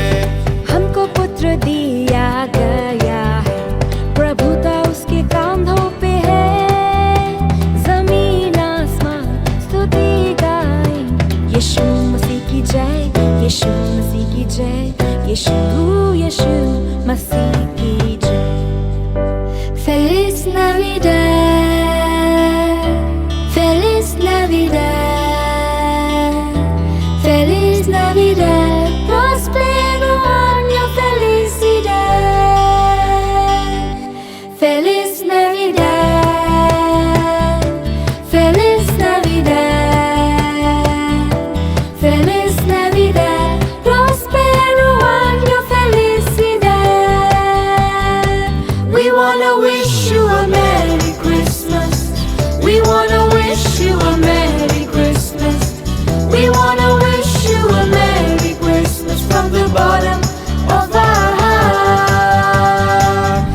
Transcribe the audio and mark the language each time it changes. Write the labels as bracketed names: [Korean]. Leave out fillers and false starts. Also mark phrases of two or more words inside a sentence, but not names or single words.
[Hindi] हमको पुत्र दिया गया है, प्रभुता उसके कांधों पे है। जमीन आसमां स्तुति गाए, यीशु मसीह की जय, यीशु मसीह की जय, यीशु यीशु मसीह की जय। [Spanish] Feliz Navidad, Feliz Navidad, Feliz Navidad, prospero año, felicidad. Feliz Navidad, Feliz Navidad, Feliz Navidad, prospero año, felicidad. [English] We wanna wish you a Merry Christmas. We wanna wish you a Merry Christmas. We wanna wish you a Merry Christmas from the bottom of our heart.